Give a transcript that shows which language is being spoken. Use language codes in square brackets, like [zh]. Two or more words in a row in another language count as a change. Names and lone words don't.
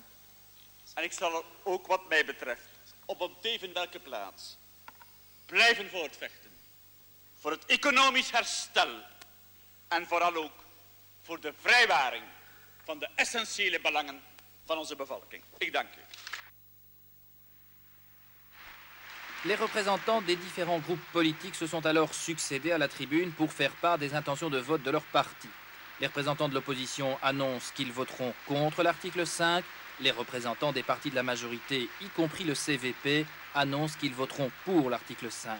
[nl] En ik zal er ook wat mij betreft, op een teven welke plaats, blijven voortvechten. Voor het economisch herstel en vooral ook voor de vrijwaring van de essentiële belangen van onze bevolking. Ik dank u. [fr] Les représentants des différents groupes politiques se sont alors succédés à la tribune pour faire part des intentions de vote de leur parti. Les représentants de l'opposition annoncent qu'ils voteront contre l'article 5. Les représentants des partis de la majorité, y compris le CVP, annoncent qu'ils voteront pour l'article 5.